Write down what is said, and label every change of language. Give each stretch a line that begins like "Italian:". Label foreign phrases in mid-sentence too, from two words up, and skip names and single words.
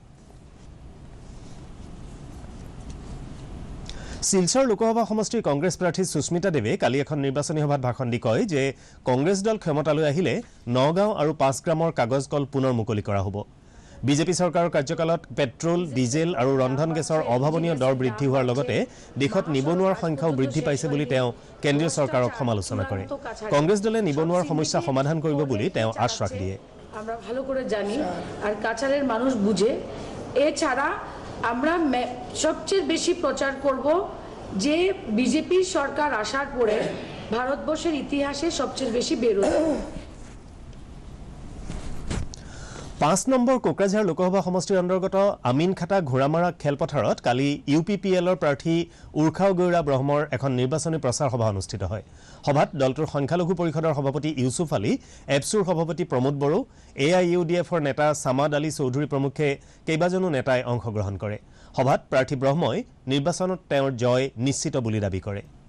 Assamese: শিলচৰ লোকসভা সমষ্টিৰ কংগ্ৰেছ প্ৰাৰ্থী সুস্মিতা দেৱে কালি এখন নিৰ্বাচনী সভাত ভাষণ দি কয় যে কংগ্ৰেছ দল ক্ষমতালৈ আহিলে নগাঁও আৰু 5 গ্ৰামৰ কাগজ কল পুনৰ মুকলি কৰা হ'ব বিজেপি চৰকাৰৰ কাৰ্যকালত পেট্ৰল ডিজেল আৰু ৰন্ধন গেছৰ অভাৱনীয় দৰ বৃদ্ধি হোৱাৰ লগতে দেশত নিবনুৱাৰ সংখ্যাও বৃদ্ধি পাইছে বুলি তেওঁ কেন্দ্ৰীয় চৰকাৰক সমালোচনা কৰে কংগ্ৰেছ দলে নিবনুৱাৰ সমস্যা সমাধান কৰিব বুলি তেওঁ আশ্বাস দিয়ে
Bangla: আমরা ভালো করে জানি আর কাছাড়ের মানুষ বুঝে এছাড়া আমরা সবচেয়ে বেশি প্রচার করব যে বিজেপি সরকার আসার পরে ভারতবর্ষের ইতিহাসে সবচেয়ে বেশি বেরোয়
Assamese: 5 নম্বৰ কোকৰাঝাৰ লোকসভা সমষ্টিৰ অন্তৰ্গত আমিনখাটা ঘোৰামাৰা খেলপথাৰত কালি ইউপিপিএলৰ প্ৰাৰ্থী উৰ্খাও গৌৰা ব্ৰহ্মৰ এখন নিৰ্বাচনী প্ৰচাৰ সভা অনুষ্ঠিত হয় সভাত দলটোৰ সংখ্যালঘু পৰিষদৰ সভাপতি ইউসুফ আলী এপছুৰ সভাপতি প্ৰমোদ বড়ো এআইইউডিএফৰ নেতা সামাদ আলী চৌধুৰী প্ৰমুখে কেইবাজনো নেতাই অংশগ্ৰহণ কৰে সভাত প্ৰাৰ্থী ব্ৰহ্মই নিৰ্বাচনত তেওঁৰ জয় নিশ্চিত বুলি দাবী কৰে